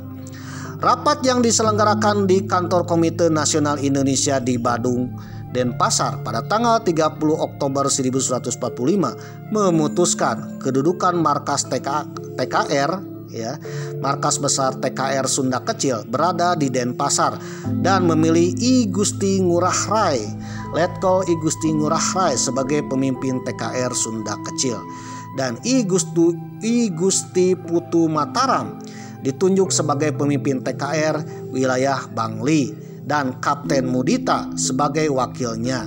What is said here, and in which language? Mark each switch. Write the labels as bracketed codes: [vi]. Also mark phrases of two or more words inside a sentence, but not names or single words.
[id] Rapat yang diselenggarakan di kantor Komite Nasional Indonesia di Badung, Denpasar pada tanggal 30 Oktober 1945 memutuskan kedudukan markas TKR ya, markas besar TKR Sunda Kecil berada di Denpasar dan memilih I Gusti Ngurah Rai, Letkol I Gusti Ngurah Rai sebagai pemimpin TKR Sunda Kecil, dan I Gusti Putu Mataram ditunjuk sebagai pemimpin TKR wilayah Bangli dan Kapten Mudita sebagai wakilnya.